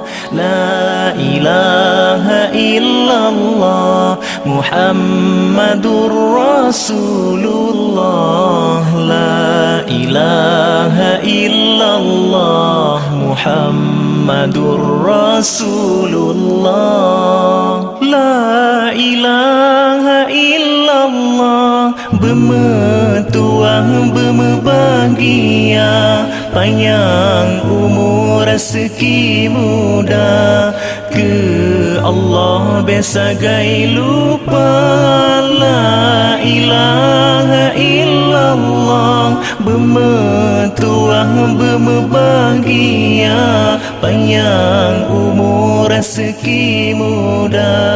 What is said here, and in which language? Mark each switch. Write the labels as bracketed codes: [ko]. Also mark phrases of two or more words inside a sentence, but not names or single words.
[ar] لا إله إلا الله محمد رسول الله. لا إله إلا الله محمد رسول الله. لا إله إلا الله [ms] bermetuah berbahagia, panjang umur rezeki muda. Ke Allah besagai lupa [ar] لا إله إلا الله [ms] bermetuah berbahagia, panjang umur rezeki muda.